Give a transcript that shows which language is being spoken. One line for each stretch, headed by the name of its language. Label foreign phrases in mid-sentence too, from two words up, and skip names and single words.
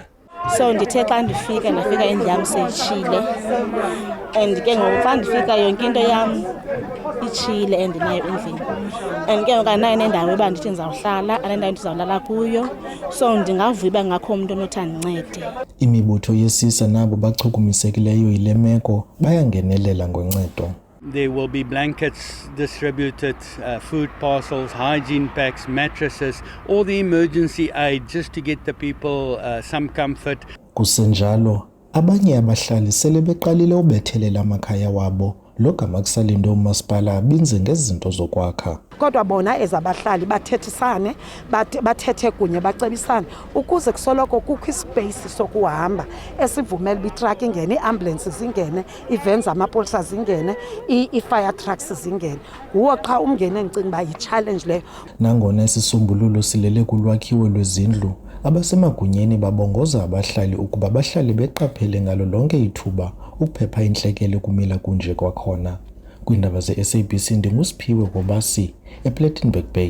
Xhosa: So ndithe xa ndifika ndafika indlu yam seyitshile and ke ngoku xa ndifika yonke into yam itshile endinayo endlini and ke ngoku andinayo nendawo eba ndithi ndizawuhlala anendawo ndizawulala kuyo so ndingavuya uba ngakho umntu onothi andincede. Imibutho yesisa nabo bachukumisekileyo yile meko bayangenelela ngoncedo.
English: There will be blankets distributed, food parcels, hygiene packs, mattresses, all the emergency aid just to get the people some comfort.
Xhosa: Kusenjalo, abanye abahlali sele beqalile ubethelela amakhaya wabo lo gama kusalinde umasipala abinze ngezinto zokwakha. Kodwa bona ezabahlali bathethisane bathethe kunye bacebisane ukuze kusoloko kukho ispace sokuhamba esivumela itruck ingene, iambulance zingene, ivans amapolisa zingene, i-fire trucks zingene. Kuwo qha umngene engicinga ba yi-challenge leyo. Nangona isisombululo silele kulwakhiwo lwezindlu, abasemagunyeni babongoza abahlali ukuba bahlale beqaphele ngalo lonke ithuba ukuphepha intlekele kumila kunje kwakhona. Kwiindaba ze-SABC ndinguSiphiwe Bobasi ePlattenberg Bay.